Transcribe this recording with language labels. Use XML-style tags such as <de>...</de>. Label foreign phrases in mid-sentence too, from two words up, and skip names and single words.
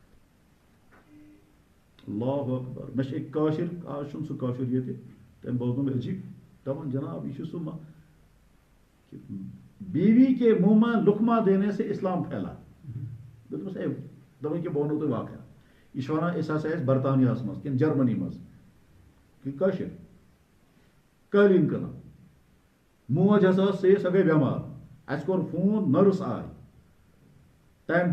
<ks>اللہ اکبر مےٚ چھُ أکۍ کٲشِر آز چھُنہٕ سُہ کٲشُر ییٚتہِ تٔمۍ بوزنوم عجیب دپان جناب یہ چھُ سُہ</ks> <ur>بیوی کے منہ میں لقمہ دینے سے اسلام پھیلا</ur> <ks>دوٚپمَس ہے دپان کہِ بہٕ وَنو تۄہہِ واقعہ یہِ چھُ وَنان أسۍ ہسا ٲسۍ برطانیاہس منٛز کِنہٕ جرمنی منٛز کہِ کٲشِر قٲلیٖن کٕنان موج ہسا ٲس سۄ گٔے بٮ۪مار اَسہِ کوٚر فون نٔرٕس آے ٹایم</ks>